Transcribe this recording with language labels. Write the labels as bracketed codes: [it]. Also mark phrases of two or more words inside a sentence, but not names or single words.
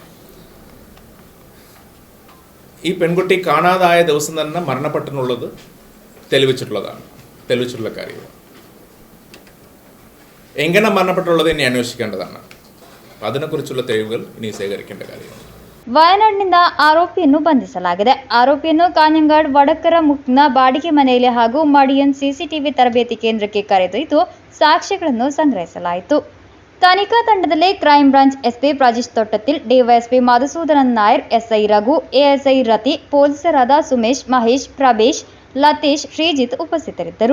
[ml] ഈ പെൺകുട്ടി കാണാതായ ദിവസം തന്നെ മരണപ്പെട്ടെന്നുള്ളത് തെളിവിച്ചിട്ടുള്ള കാര്യമാണ്. എങ്ങനെ മരണപ്പെട്ടുള്ളത് ഇനി അന്വേഷിക്കേണ്ടതാണ്. അതിനെക്കുറിച്ചുള്ള തെളിവുകൾ ഇനി ശേഖരിക്കേണ്ട കാര്യമാണ്. [kn] ವಯನಾಡಿನಿಂದ ಆರೋಪಿಯನ್ನು ಬಂಧಿಸಲಾಗಿದೆ. ಆರೋಪಿಯನ್ನು ಕಾಂಜಂಗಾಡ್ ವಡಕರ ಮುಕ್ನ ಬಾಡಿಗೆ ಮನೆಯಲ್ಲಿ ಹಾಗೂ ಮಡಿಯನ್ ಸಿಸಿಟಿವಿ ತರಬೇತಿ ಕೇಂದ್ರಕ್ಕೆ ಕರೆದೊಯ್ದು ಸಾಕ್ಷ್ಯಗಳನ್ನು ಸಂಗ್ರಹಿಸಲಾಯಿತು. ತನಿಖಾ ತಂಡದಲ್ಲಿ ಕ್ರೈಂ ಬ್ರಾಂಚ್ ಎಸ್ಪಿ ಪ್ರಾಜೇಶ್ ತೊಟ್ಟತಿಲ್, ಡಿವೈಎಸ್ಪಿ ಮಧುಸೂದನನ್ ನಾಯರ್, ಎಸ್ಐ ರಘು, ಎಎಸ್ಐ ರತಿ, ಪೊಲೀಸರಾದ ಸುಮೇಶ್, ಮಹೇಶ್, ಪ್ರಬೇಶ್, ಲತೇಶ್, ಶ್ರೀಜಿತ್ ಉಪಸ್ಥಿತರಿದ್ದರು.